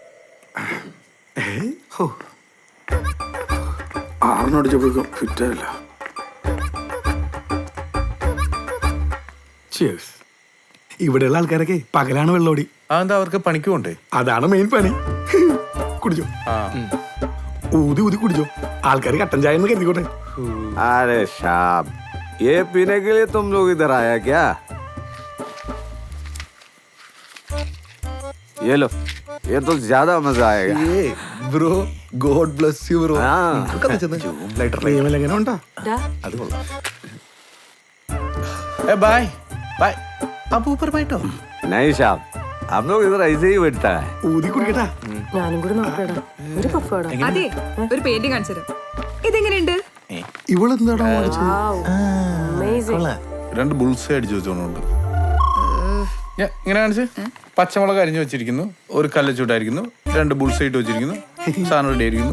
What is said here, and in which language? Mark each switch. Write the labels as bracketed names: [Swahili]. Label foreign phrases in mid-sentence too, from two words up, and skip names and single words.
[Malayalam] 6 അടിച്ചപ്പോഴേക്കും ഫിറ്റായില്ല. ഇവിടെയുള്ള ആൾക്കാരൊക്കെ പകലാണ് വെള്ളോടി. അതെന്താ അവർക്ക് പണിക്ക് പോണ്ടേ? അതാണ് മെയിൻ പണി. കുടിച്ചോ, ഊതി ഊതി കുടിച്ചോ. ആൾക്കാർ കട്ടൻ ചായ എന്ന് കരുതിക്കോട്ടെ. [Hindi] अरे शाम, ये पीने के लिए तुम लोग इधर आया क्या? ये लो, ये तो ज्यादा मजा आएगा. [English] bro God bless you bro. [Malayalam] എങ്ങനെ ഉണ്ടാ? അത് കൊള്ളാം. [English] bye bye. [Malayalam] അപ്പൊ ഊപ്പർ പോയിട്ടോ? [Hindi] नहीं शाम, हम लोग इधर ऐसे ही बैठता है. [Malayalam] ഊതി കുടിക്കട്ടാ. ഞാനും കൂടി നോക്കടാ. ഒരു പഫാടാ. അതെ, ഒരു പെയിന്റിംഗ് കാണിച്ചു തരാം. ഇതെങ്ങനെയുണ്ട്? ഇവളെന്താടാ വാങ്ങിച്ചത്? അമേസിംഗ്. 2 ബുൾസ് അടിച്ചു വെച്ചോണ്ട് ഇങ്ങനെ കാണിച്ച്. പച്ചമുളക് അരിഞ്ഞു വെച്ചിരിക്കുന്നു, ഒരു കല്ല് ചൂടായിരിക്കുന്നു, 2 ബുൾസ് ഇട്ട് വെച്ചിരിക്കുന്നു, സാധനം റെഡി ആയിരിക്കുന്നു.